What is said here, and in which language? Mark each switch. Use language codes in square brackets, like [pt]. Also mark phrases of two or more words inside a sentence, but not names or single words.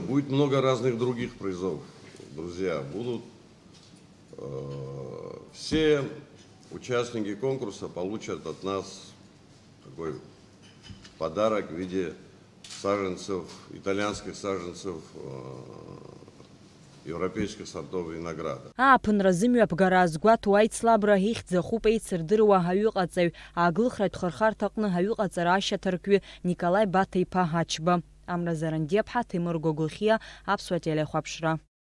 [ru] Будет много разных других призов, друзья. Будут все участники конкурса получат от нас такой подарок в виде саженцев, итальянских саженцев европейских сортов винограда. [ab] Ааԥынра зымҩаԥгара азгәаҭо аицлабра ихьӡахуп еицырдыруа аҩыҟаҵаҩ аглыхра тхырхарҭа аҟны аҩыҟаҵара ашьаҭаркҩы Николаи Баҭа-иԥа Ҳачба. Амра Заранди-аԥҳа, Тимур Гогәлхиа, Аԥсуа телехәаԥшра.